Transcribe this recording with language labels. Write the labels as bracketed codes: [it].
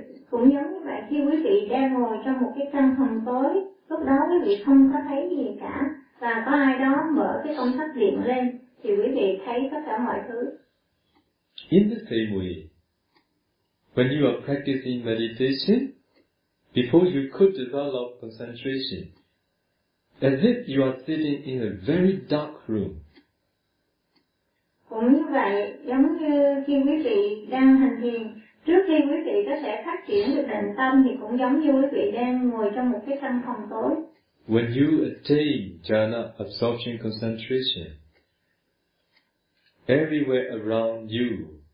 [vi] Cũng giống như vậy, khi quý vị đang ngồi trong một cái căn phòng tối, lúc đó quý vị không có thấy gì cả, và có ai đó mở cái công tắc điện lên, thì quý vị thấy tất cả mọi thứ. [en] In the same way, when you are practicing meditation, before you could develop concentration, as if you are sitting in a very dark room. [vi] Cũng như vậy, giống như khi quý vị đang hành thiền, trước khi quý vị có thể phát triển được định tâm thì cũng giống như quý vị đang ngồi trong một cái căn phòng tối. [en] When you attain jhana absorption concentration, everywhere around you,